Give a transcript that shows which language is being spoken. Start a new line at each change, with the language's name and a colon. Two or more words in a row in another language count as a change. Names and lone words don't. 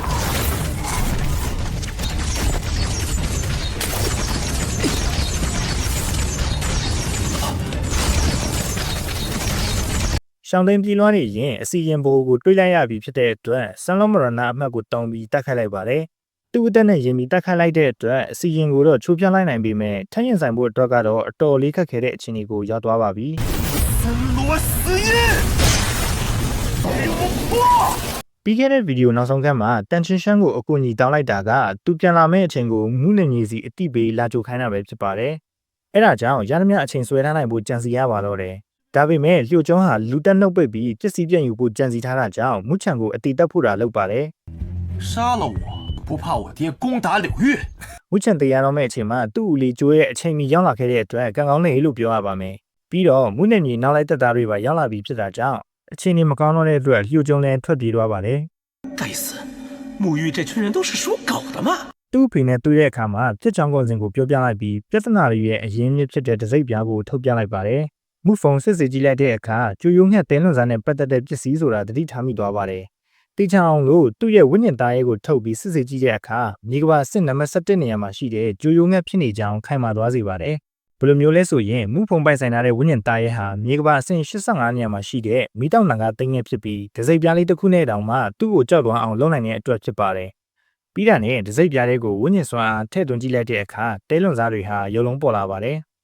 Burmese: ရှောင်းသိမ်းပြေးလွှားနေရင်အစီရင်ဘိုးကိုတွေးလိုက်ရပြီဖြစ်တဲ့အတွက်ဆန်လုံးမရဏအမှတ်ကိုတုံးပြီးတက်ခတ်လိုက်ပါတယ်သူ့အသက်နဲ့ရင်ပြီးတက်ခတ်လိုက်တဲ့အတွက်အစီရင်ကိုတော့ချိုးပြလိုက်နိုင်ပေမဲ့ထပ်ရင်ဆိုင်ဖို့အတွက်ကတော့အတော်လေးခက်ခဲတဲ့အခြေအနေကိုရောက်သွားပါပြီ
Chinese: 森罗死印
Burmese: ပြီးခဲ့တဲ့ဗီဒီယိုနောက်ဆုံးခန်းမှာတန်ချင်းရှမ်းကိုအကူအညီတောင်းလိုက်တာကသူပြန်လာမယ့်အချိန်ကိုမူးနေကြီးစီအတိပေးလာကြိုခိုင်းတာပဲဖြစ်ပါတယ်အဲ့ဒါကြောင့်ရသမျှအချိန်ဆွဲထားနိုင်ဖို့ကြံစီရပါတော့တယ်ဒါပေမဲ့လျှို့ကျုံးဟာလူတက်နှုတ်ပိတ်ပြီးပစ္စည်းပြန်ယူဖို့ကြံစီထားတာကြောင့်မူချန်ကိုအတိတက်ဖို့တာလုပ်ပါတယ်
Chinese: 杀了我不怕我爹攻打柳玉
Burmese: မူချန်တရားတော်မဲ့အချိန်မှာသူ့ဦးလေးကျိုးရဲ့အချိန်မီရောက်လာခဲ့တဲ့အတွက်ကံကောင်းနေလို့ပြောရပါမယ်ပြီးတော့မူနယ်မြေနောက်လိုက်တက်သားတွေပါရောက်လာပြီးဖြစ်တာကြောင့်အချိန်ကြီးမကောင်းတော့တဲ့အတွက်လျှို့ကျုံလည်းထွက်ပြေးသွားပါတယ်
Chinese: 该死沐浴这群人都是属狗的吗
Burmese: သူ့အဖေနဲ့တွေ့တဲ့အခါမှာပြစ်ချောင်းကုန်စင်ကိုပြောပြလိုက်ပြီးပြဿနာတွေရဲ့အရင်းမြစ်ဖြစ်တဲ့တစိမ့်ပြားကိုထုတ်ပြလိုက်ပါတယ်မူဖုံစစ်စစ်ကြည့်လိုက်တဲ့အခါကျူယုံငှက်တင်းလွန်စားနဲ့ပတ်သက် တဲ့ပစ္စည်းဆိုတာသတိထားမိသွားပါတယ်တေချောင်းလို့သူ့ရဲ့ဝိညာဉ်သားရဲကိုထုတ်ပြီးစစ်စစ်ကြည့်တဲ့အခါမြေကဘာစစ်နံပါတ်17နေရာမှာရှိတဲ့ကျူယုံငှက်ဖြစ်နေကြောင်းခိုင်မာသွားစေပါတယ်ဘယ်လိုမျိုးလဲဆိုရင်မူဖုံပိုင်ဆိုင်ထားတဲ့ဝိညာဉ်သားရဲဟာမြေကဘာအဆင့်85နေရာမှာရှိတဲ့မိတောင်နံကသိငယ်ဖြစ်ပြီးဒစိမ့်ပြားလေးတစ်ခုနဲ့တောင်မှသူ့ကိုကြောက်သွားအောင်လုပ်နိုင်တဲ့အတွက်ဖြစ်ပါတယ်ပြီးတာနဲ့ဒစိမ့်ပြားလေးကိုဝိညာဉ်စွမ်းအားထည့်သွင်းကြည့်လိုက်တဲ့အခါတဲလွန်စားတွေဟာရုံလုံးပေါ်လာပါတယ်